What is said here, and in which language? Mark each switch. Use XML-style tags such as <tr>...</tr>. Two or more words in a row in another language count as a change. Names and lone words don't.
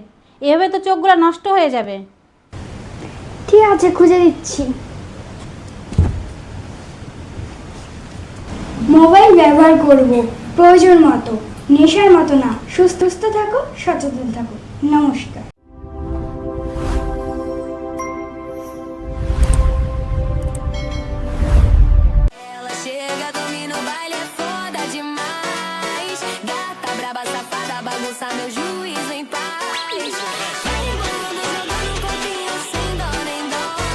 <bn>এভাবে তো চোখগুলো নষ্ট হয়ে যাবে। ঠিক আছে, খুঁজে দিচ্ছি। মোবাইল ব্যবহার করব প্রয়োজন মতো, নেশার মতো না। সুস্থ থাকো, সচেতন থাকো। নমস্কার।</bn> <pt>Ela chega, domina o baile, é foda demais. Gata, braba, safada, bagunça meu juízo em paz. Vai rebolando, jogando copinho sem dó nem dó.</pt>